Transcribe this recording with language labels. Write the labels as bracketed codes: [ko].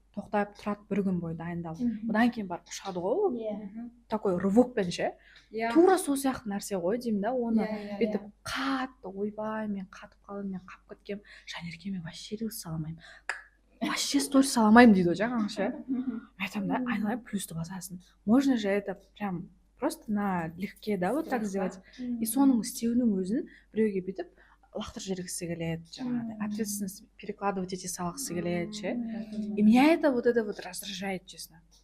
[kk] тоқтап тұрады бір күн бойы дайындалып, одан кейін барып ұшады ғой ол. Иә. Такой рывокпен ше, иә тура сол сияқты нәрсе ғой деймін да. Оны Иә, бүйтіп қатты ойбай мен қатып қалдым, мен қап кеткем, Жанерке мен вообще рилс сала алмаймын, вообще сторис сала алмаймын дейді ғой жаңағы ше. Мен айтамын да, айналайын плюсті басасың, [ru] можно же это прям просто налегке, да, вот так сделать. [kk] И соның істеуінің өзін біреуге бүйтіп лақтырып жібергісі келеді, жаңағыдай [ru] ответственность перекладывать [kk] ете салғысы келеді ше. [ru] И меня это вот раздражает, честно.